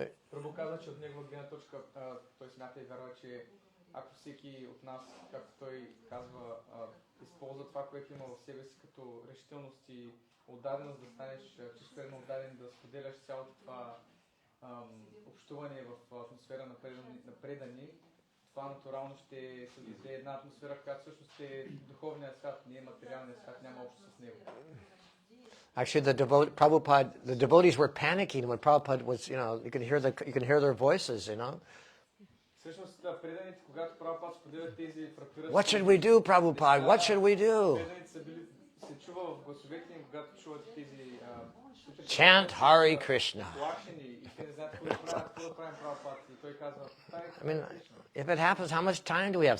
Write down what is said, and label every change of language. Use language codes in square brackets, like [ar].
[bg] Прабху каза, че от негова гледна точка той смята и вярва, че ако всеки от нас, както той казва, използва това, което има в себе си като решителност и отдаденост, да станеш чувствено отдаден, да споделяш цялото това общуване в атмосфера на предани, това натурално ще създаде една атмосфера, която всъщност е духовният свят, не е материалният свят, няма общо с него. [en] Actually, the devotees were panicking when Prabhupada was, you can hear their voices, [bg] Всъщност, преданите, когато Прабхупад споделя тези фрактурации... [en] What should we do, Prabhupada? What should we do? [bg] Преданите се чува в гласовете им, когато чуват тези... [en] Chant Hare Krishna. [bg] Плашени и те не знаят какво да правим Прабхупад. И той казва... [en] I mean, if it happens, how much time do we have?